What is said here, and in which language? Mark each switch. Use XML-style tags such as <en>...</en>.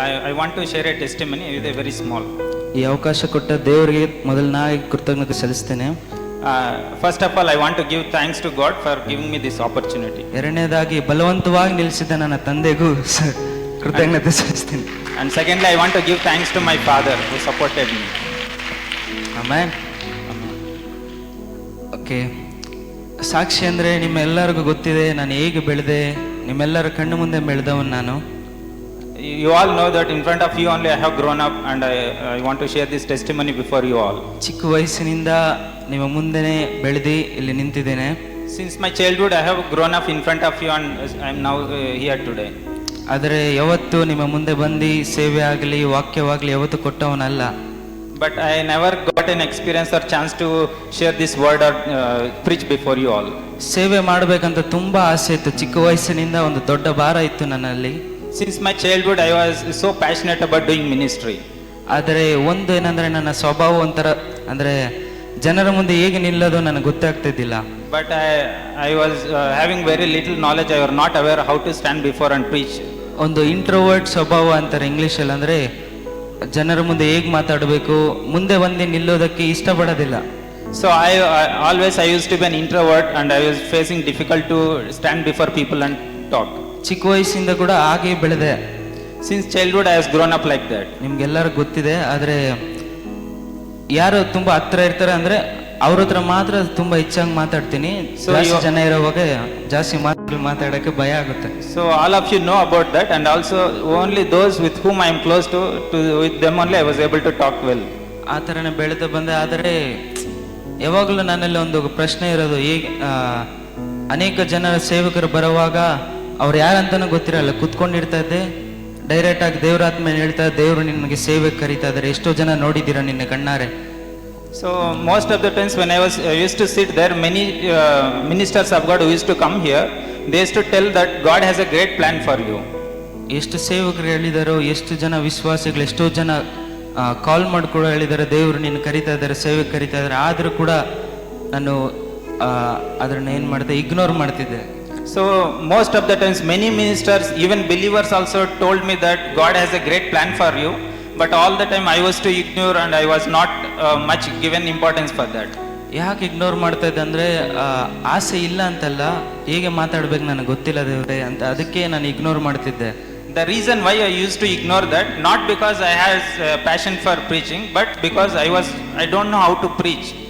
<en>I want to share a testimony with a very small.</en> <kn>ಈ ಅವಕಾಶ ಕೊಟ್ಟ ದೇವರಿಗೆ ಮೊದಲನಾಗಿ ಕೃತಜ್ಞತೆ ಸಲ್ಲಿಸ್ತೇನೆ.</kn> <en>First of all, I want to give thanks to God for giving me this opportunity.</en> <kn>ಎರಡನೇದಾಗಿ ಬಲವಂತವಾಗಿ ನಿಲ್ಲಿಸಿದ ನನ್ನ ತಂದೆಗೂ ಕೃತಜ್ಞತೆ ಸಲ್ಲಿಸ್ತೀನಿ.</kn> <en>And secondly, I want to give thanks to my father who supported me. Amen. Okay.</en> <kn>ಸಾಕ್ಷಿ ಅಂದರೆ ನಿಮ್ಮೆಲ್ಲರಿಗೂ ಗೊತ್ತಿದೆ ನಾನು ಹೇಗೆ ಬೆಳೆದೆ. ನಿಮ್ಮೆಲ್ಲರ ಕಣ್ಣು ಮುಂದೆ ಬೆಳೆದವನು ನಾನು.</kn> <en>You all know that in front of you only I have grown up, and I want to share this testimony before you all.</en> <kn>ಚಿಕ್ಕ ವಯಸ್ಸಿನಿಂದ ನಿಮ್ಮ ಮುಂದೆನೇ ಬೆಳೆದು ಇಲ್ಲಿ ನಿಂತಿದ್ದೇನೆ.</kn> <en>Since my childhood I have grown up in front of you, and I am now here today.</en> <kn>ಆದರೆ ಯಾವತ್ತು ನಿಮ್ಮ ಮುಂದೆ ಬಂದು ಸೇವೆ ಆಗಲಿ ವಾಕ್ಯವಾಗಲಿ ಯಾವತ್ತು ಕೊಟ್ಟವನಲ್ಲ.</kn> <en>But I never got an experience or chance to share this word or preach before you all.</en> <kn>ಸೇವೆ ಮಾಡಬೇಕಂತ ತುಂಬಾ ಆಸೆ ಇತ್ತು. ಚಿಕ್ಕ ವಯಸ್ಸಿನಿಂದ ಒಂದು ದೊಡ್ಡ ಭಾರ ಇತ್ತು ನನ್ನಲ್ಲಿ.</kn> <en>Since my childhood I was so passionate about doing ministry.</en> <kn>ಆದರೆ ಒಂದು ಏನಂದ್ರೆ ನನ್ನ ಸ್ವಭಾವ ಒಂಥರ ಅಂದ್ರೆ ಜನರ ಮುಂದೆ ಹೇಗೆ ನಿಲ್ಲೋದು ನನಗೆ ಗೊತ್ತಾಗ್ತಿದ್ದಿಲ್ಲ.</kn> <en>But I was having very little knowledge. I was not aware how to stand before and preach.</en> <kn>ಒಂದು ಇಂಟ್ರೋವರ್ಟ್ ಸ್ವಭಾವ ಅಂತಾರೆ ಇಂಗ್ಲಿಷಲ್ಲಿ. ಅಂದರೆ ಜನರ ಮುಂದೆ ಹೇಗೆ ಮಾತಾಡಬೇಕು, ಮುಂದೆ ಬಂದು ನಿಲ್ಲೋದಕ್ಕೆ ಇಷ್ಟಪಡೋದಿಲ್ಲ.</kn> <en>So I used to be an introvert, and I was facing difficult to stand before people and talk.</en> <kn>ಚಿಕ್ಕ ವಯಸ್ಸಿಂದ ಕೂಡ ಹಾಗೆ ಬೆಳೆದೆ.</kn> <en>Since childhood I has grown up like that.</en> <kn>ನಿಮ್ಗೆಲ್ಲರಿಗೂ ಗೊತ್ತಿದೆ. ಆದರೆ ಯಾರು ತುಂಬಾ ಹತ್ರ ಇರ್ತಾರೆ ಅಂದ್ರೆ ಅವ್ರ ಹತ್ರ ಮಾತ್ರ ತುಂಬಾ ಹೆಚ್ಚಾಗಿ ಮಾತಾಡ್ತೀನಿ. ಜಾಸ್ತಿ ಜನ ಇರೋವಾಗ ಜಾಸ್ತಿ ಮಾತಾಡಕ್ಕೆ ಭಯ ಆಗುತ್ತೆ.</kn> <en>So all of you know about that, and also only those with whom I am close to with them only I was able to talk well.</en> <kn>ಆ ಥರನೇ ಬೆಳೆದು ಬಂದೆ. ಆದರೆ ಯಾವಾಗಲೂ ನನ್ನಲ್ಲಿ ಒಂದು ಪ್ರಶ್ನೆ ಇರೋದು, ಹೇಗೆ ಅನೇಕ ಜನರ ಸೇವಕರು ಬರುವಾಗ ಅವ್ರು ಯಾರಂತನೂ ಗೊತ್ತಿರಲ್ಲ. ಕುತ್ಕೊಂಡಿರ್ತಾ ಇದ್ದೆ, ಡೈರೆಕ್ಟ್ ಆಗಿ ದೇವರಾತ್ಮ ಹೇಳ್ತಾ ದೇವರು ನಿನಗೆ ಸೇವೆ ಕರೀತಾ ಇದ್ದಾರೆ, ಎಷ್ಟೋ ಜನ ನೋಡಿದ್ದೀರಾ ನಿನ್ನ ಕಣ್ಣಾರೆ.</kn> <en>So most of the times when I used to sit there, many ministers of God who used to come here, they used to tell that God has a great plan for you.</en> <kn>ಎಷ್ಟು ಸೇವಕರು ಹೇಳಿದಾರೋ, ಎಷ್ಟು ಜನ ವಿಶ್ವಾಸಿಗಳು, ಎಷ್ಟೋ ಜನ ಕಾಲ್ ಮಾಡಿ ಕೂಡ ಹೇಳಿದ್ದಾರೆ ದೇವರು ನಿನ್ನ ಕರೀತಾ ಇದ್ದಾರೆ, ಸೇವೆ ಕರೀತಾ ಇದ್ದಾರೆ. ಆದರೂ ಕೂಡ ನಾನು ಅದನ್ನ ಏನು ಮಾಡ್ದೆ, ಇಗ್ನೋರ್ ಮಾಡ್ತಿದ್ದೆ.</kn> <en>So most of the times many ministers, even believers also told me that God has a great plan for you, but all the time I was to ignore, and I was not much given importance for that.</en> <kn>ಯಾಕೆ ignore ಮಾಡ್ತಾ ಇದ್ದೆ ಅಂದರೆ ಆಸೆ ಇಲ್ಲ ಅಂತಲ್ಲ, ಹೇಗೆ ಮಾತಾಡ್ಬೇಕು ನನಗೆ ಗೊತ್ತಿಲ್ಲ ದೇವ್ರೆ ಅಂತ, ಅದಕ್ಕೆ ನಾನು ಇಗ್ನೋರ್ ಮಾಡ್ತಿದ್ದೆ.</kn> <en>The reason why I used to ignore that, not because I had passion for preaching, but because I don't know how to preach.</en>